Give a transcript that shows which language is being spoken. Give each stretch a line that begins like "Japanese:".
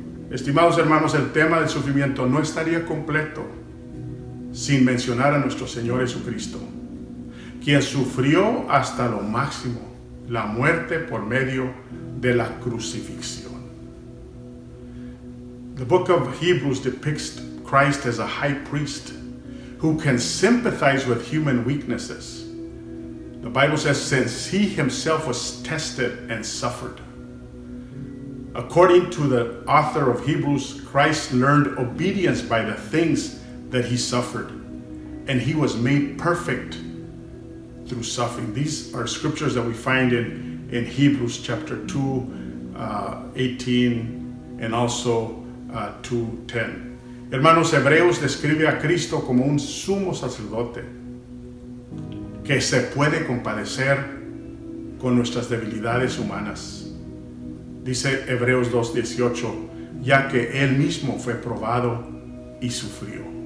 Spanish: Estimados hermanos, el tema del sufrimiento no estaría completo sin mencionar a nuestro Señor Jesucristo, quien sufrió hasta lo máximo, la muerte por medio de la crucifixión.
English: The book of Hebrews depicts Christ as a high priest who can sympathize with human weaknesses. The Bible says, since he himself was tested and suffered. According to the author of Hebrews, Christ learned obedience by the things that he suffered, and he was made perfect through suffering. These are scriptures that we find in Hebrews chapter 2, 18, and also 2:10.
Spanish: Hermanos, Hebreos describe a Cristo como un sumo sacerdote que se puede compadecer con nuestras debilidades humanas. Dice Hebreos 2:18, ya que Él mismo fue probado y sufrió.